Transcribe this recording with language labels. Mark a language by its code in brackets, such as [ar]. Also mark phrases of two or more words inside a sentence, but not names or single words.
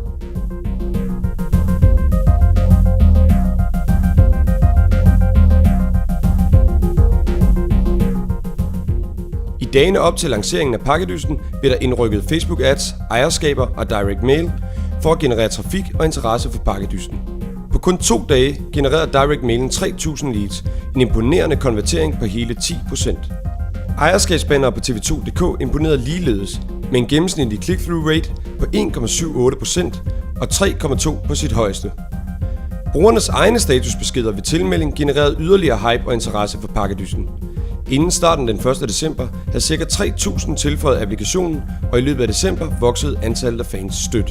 [da] I dagene op til lanceringen af pakkedysten blev der indrykket Facebook Ads, ejerskaber og [en] Direct Mail [da] for at generere trafik og interesse for pakkedysten. På kun 2 dage genererede [en] Direct Mailen [da] 3.000 leads, en imponerende konvertering på hele 10%. Ejerskabsbannere på tv2.dk imponerede ligeledes med en gennemsnitlig [en] click-through rate [da] på 1,78% og 3,2 på sit højeste. Brugernes egne statusbeskeder ved tilmelding genererede yderligere hype og interesse for pakkedysten. Inden starten den 1. december havde ca. 3.000 tilføjet applikationen, og i løbet af december voksede antallet af fans stødt.